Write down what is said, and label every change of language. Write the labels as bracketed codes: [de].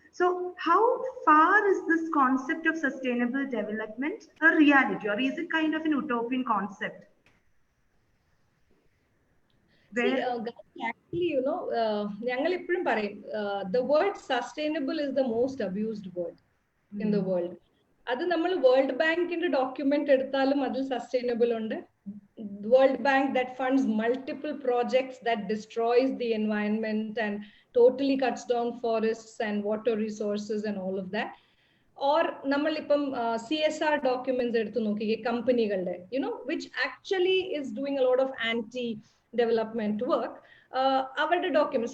[en] So how far is this concept of sustainable development a reality, or is it kind of an utopian concept? Actually, the word sustainable is the most abused word in the world. [ml] അത് നമ്മൾ world ബാങ്കിന്റെ document എടുത്താലും അതിൽ sustainable ഉണ്ട്. [en] World bank that funds multiple projects that destroys the environment and totally cuts down forests and water resources and all of that. Or [ml] നമ്മളിപ്പം [en] CSR documents [ml] എടുത്തു നോക്കിക്കേ കമ്പനികളുടെ, [en] which actually is doing a lot of anti-development work. [ml] അവരുടെ [en] documents.